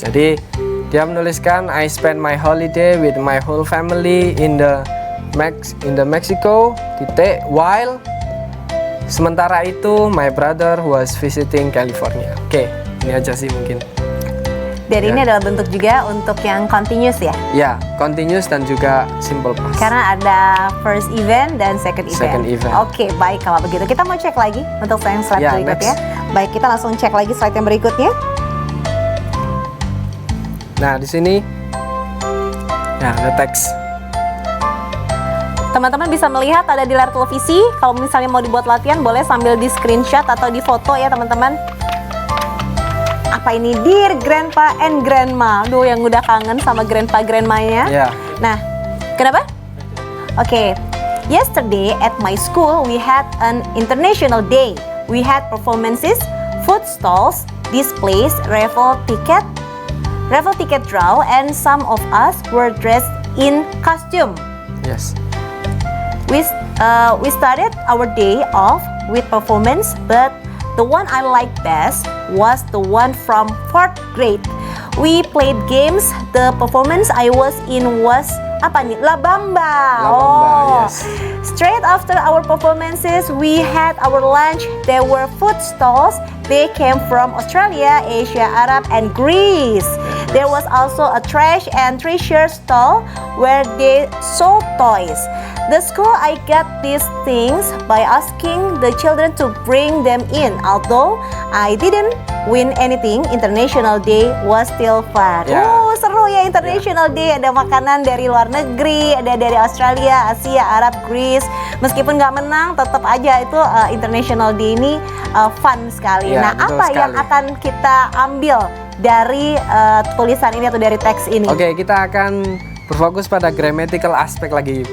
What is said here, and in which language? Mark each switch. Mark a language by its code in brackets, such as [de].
[id] Jadi dia menuliskan [en] I spend my holiday with my whole family in the Mexico, while [id] sementara itu [en] my brother was visiting California. [id] Oke, ini aja sih mungkin. Dan ini adalah bentuk juga untuk yang continuous ya? Ya, continuous dan juga simple past. Karena ada first event dan second event. Oke, baik kalau begitu. Kita mau cek lagi untuk slide berikutnya. Baik, kita langsung cek lagi slide yang berikutnya. Nah, di sini ya ada teks. Teman-teman bisa melihat ada di layar televisi. Kalau misalnya mau dibuat latihan, boleh sambil di screenshot atau di foto ya teman-teman. Apa ini? [en] Dear Grandpa and Grandma. [id] Aduh, yang udah kangen sama Grandpa Grandma-nya. Nah, kenapa? Oke. [en] Yesterday at my school we had an international day. We had performances, food stalls, displays, raffle ticket draw, and some of us were dressed in costume. Yes. We started our day off with performance, but the one I liked best was the one from 4th grade. We played games. The performance I was in was [id] apa nih? [en] La Bamba. Yes. Straight after our performances, we had our lunch. There were food stalls. They came from Australia, Asia, Arab, and Greece. There was also a trash and treasure stall where they sold toys. The school I got these things by asking the children to bring them in. Although I didn't win anything, International Day was still fun. [id] Seru ya International Day. Ada makanan dari luar negeri, ada dari Australia, Asia, Arab, Greece. Meskipun nggak menang, tetap aja itu International Day ini fun sekali. Nah, apa yang akan kita ambil dari tulisan ini atau dari teks ini? Oke, kita akan berfokus pada grammatical aspek lagi.